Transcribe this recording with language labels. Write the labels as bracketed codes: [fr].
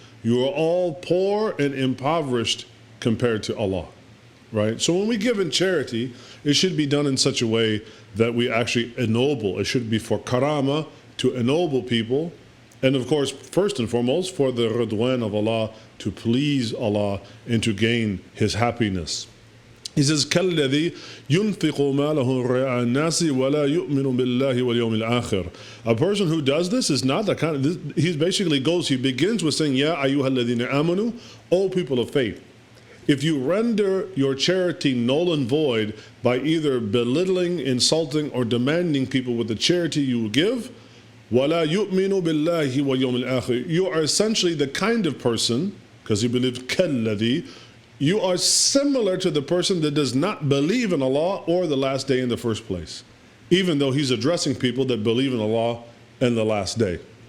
[en] You are all poor and impoverished compared to Allah, right? So when we give in charity, it should be done in such a way that we actually ennoble. It should be for karama, to ennoble people. And of course, first and foremost, for the ridwan of Allah, to please Allah and to gain His happiness. He says, [ar] كَالَّذِي يُنْفِقُ مَالَهُ رِئَاءَ النَّاسِ وَلَا يُؤْمِنُ بِاللَّهِ وَالْيَوْمِ الْآخِرِ. [en] A person who does this is not the kind of, he begins with saying, Ya ayyuha alladhina amanu, O people of faith. If you render your charity null and void by either belittling, insulting, or demanding people with the charity you will give, [ar] وَلَا يُؤْمِنُ بِاللَّهِ وَالْيَوْمِ الْآخِرِ, [en] you are essentially the kind of person, because you believe [ar] كَالَّذِي, [en] you are similar to the person that does not believe in Allah or the last day in the first place, even though he's addressing people that believe in Allah and the last day.